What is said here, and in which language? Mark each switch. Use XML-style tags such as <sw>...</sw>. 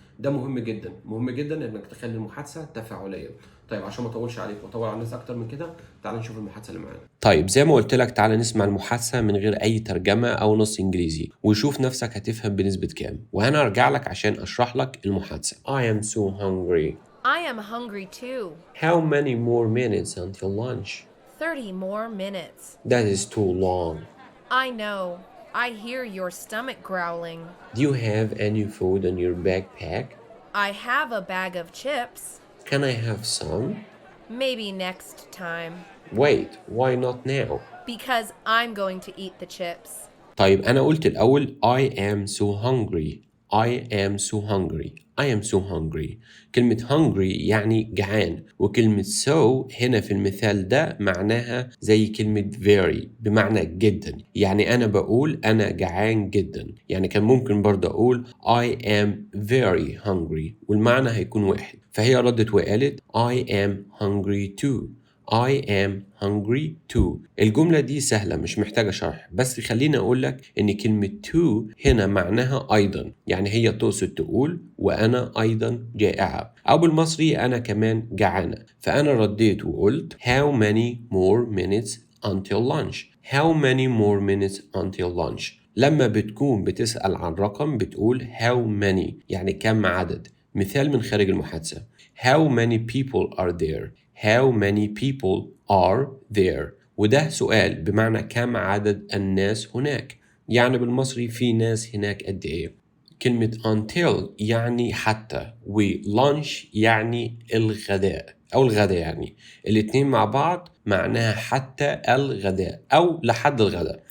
<ar>ده مهم جدا مهم جدا انك تخلي المحادثه تفاعليه. طيب عشان ما اطولش عليك واطول على الناس اكتر من كده تعال نشوف المحادثه اللي معانا. طيب زي ما قلت لك تعالى نسمع المحادثة من غير أي ترجمة أو نص إنجليزي وشوف نفسك هتفهم بنسبة كام، وأنا أرجع لك عشان أشرح لك المحادثة.</ar> <en>I am so hungry. I am hungry too. How many more minutes until lunch? 30 more minutes. That is too long. I know. I hear your stomach growling. Do you have any food in your backpack? I have a bag of chips. Can I have some? Maybe next time. Wait, why not now? Because I'm going to eat the chips.</en> <ar>طيب أنا قلت الأول</ar> <en>I am so hungry. I am so hungry. I am so hungry.</en> <ar>كلمة hungry يعني جعان، وكلمة so هنا في المثال ده معناها زي كلمة very بمعنى جدا. يعني أنا بقول أنا جعان جدا. يعني كان ممكن برضه أقول</ar> <en>I am very hungry</en> <ar>والمعنى هيكون واحد. فهي ردت وقالت</ar> <en>I am hungry too. I am hungry too.</en> <ar>الجملة دي سهلة مش محتاجة شرح، بس خليني أقول لك إن كلمة to هنا معناها أيضا. يعني هي تقصد تقول وأنا أيضا جائعة، أو بالمصري أنا كمان جعانة. فأنا رديت وقلت</ar> <en>How many more minutes until lunch? How many more minutes until lunch?</en> <ar>لما بتكون بتسأل عن رقم بتقول</ar> <en>how many</en> <ar>يعني كم عدد. مثال من خارج المحادثة</ar> <en>How many people are there? How many people are there?</en> <ar>وده سؤال بمعنى كم عدد الناس هناك. يعني بالمصري في ناس هناك قد ايه. كلمة until يعني حتى، و lunch يعني الغداء أو الغداء. يعني الاتنين مع بعض معناها حتى الغداء أو لحد الغداء.</ar>